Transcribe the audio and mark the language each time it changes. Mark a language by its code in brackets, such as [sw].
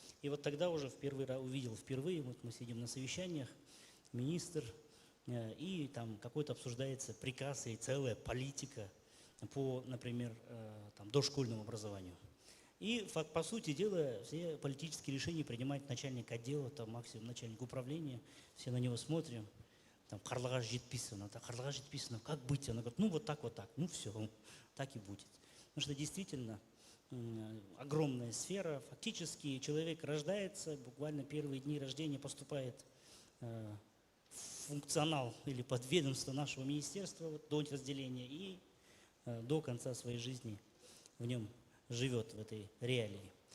[ru] И вот тогда уже увидел впервые, вот мы сидим на совещаниях, министр, и там какой-то обсуждается приказ и целая политика по, например, дошкольному образованию. И по сути дела все политические решения принимает начальник отдела, там максимум начальник управления, все на него смотрим. [kk] Там Карлыға жетпейсің, Карлыға жетпейсің, [ru] как быть? Она говорит, ну вот так, ну все, так и будет. Потому что действительно огромная сфера. Фактически человек рождается, буквально первые дни рождения поступает в функционал или подведомство нашего министерства вот, до разделения и до конца своей жизни в нем живет в этой реалии.